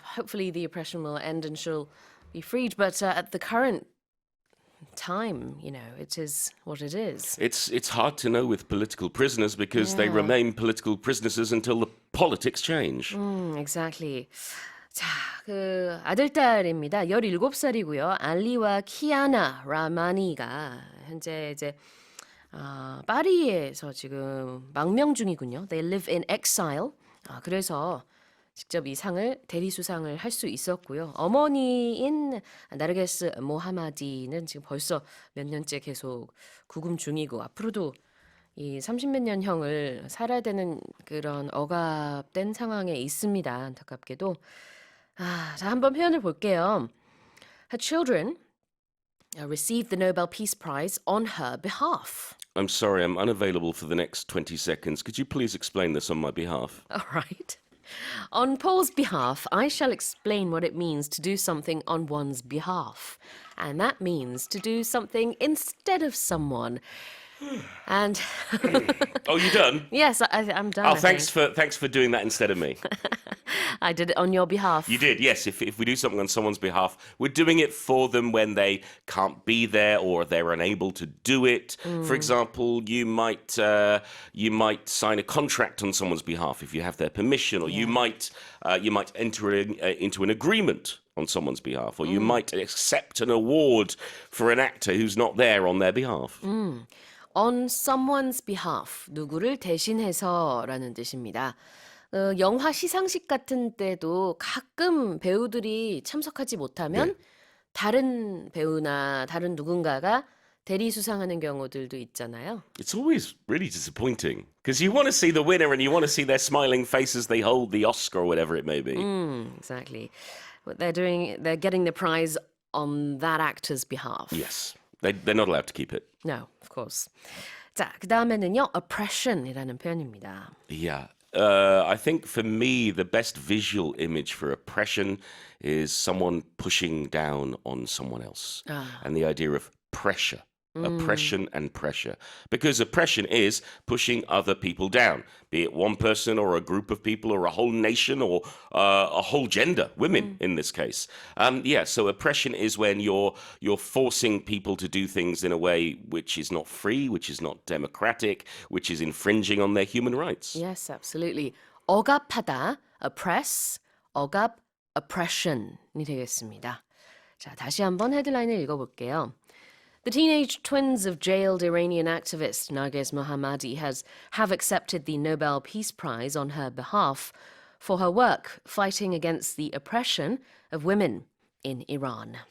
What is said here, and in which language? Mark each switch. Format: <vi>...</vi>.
<en>Hopefully the oppression will end and she'll be freed. But at the current time, it is what it is. It's hard to know with political prisoners because they Yeah. remain political prisoners until the politics change. Exactly.</en> <ko>자, 그 아들딸입니다. 17살이고요. 알리와 키아나 라마니가 현재 이제 파리에서 지금 망명 중이군요.</ko> <en>They live in exile.</en> <ko>그래서 직접 이 상을 대리 수상을 할 수 있었고요. 어머니인 나르게스 모하마디는 지금 벌써 몇 년째 계속 구금 중이고 앞으로도 이 30몇 년 형을 살아야 되는 그런 억압된 상황에 있습니다. 안타깝게도. 자, 한번 표현을 볼게요.</ko> <en>Her children received the Nobel Peace Prize on her behalf. I'm sorry, I'm unavailable for the next 20 seconds. Could you please explain this on my behalf? All right. On Paul's behalf, I shall explain what it means to do something on one's behalf. And that means to do something instead of someone. And Oh, you done? yes, I'm done. Oh, I think. thanks for doing that instead of me. I did it on your behalf. You did, yes. If we do something on someone's behalf, we're doing it for them when they can't be there or they're unable to do it. For example, you might sign a contract on someone's behalf if you have their permission, or you might enter into an agreement on someone's behalf, or you might accept an award for an actor who's not there on their behalf. On someone's behalf,</en> <ko>누구를 대신해서라는 뜻입니다. 영화 시상식 같은 때도 가끔 배우들이 참석하지 못하면 다른 배우나 다른 누군가가 대리 수상하는 경우들도 있잖아요.</ko> <en>It's always really disappointing because you want to see the winner and you want to see their smiling face as they hold the Oscar or whatever it may be. Exactly. What they're getting the prize on that actor's behalf. Yes, they're not allowed to keep it. No, of course.</en> <ko>자, 그 다음에는요, oppression이라는 표현입니다.</ko> <en>Yeah. I think for me, the best visual image for oppression is someone pushing down on someone else. And the idea of pressure. Oppression and pressure. Because oppression is pushing other people down, be it one person or a group of people or a whole nation or a whole gender, women in this case. So oppression is when you're forcing people to do things in a way which is not free, which is not democratic, which is infringing on their human rights. Yes, absolutely.</en> <ko>억압하다, oppress, 억압, oppression이 되겠습니다. 자, 다시 한번 헤드라인을 읽어볼게요.</ko> <en>The teenage twins of jailed Iranian activist Narges Mohammadi have accepted the Nobel Peace Prize on her behalf for her work fighting against the oppression of women in Iran.</en>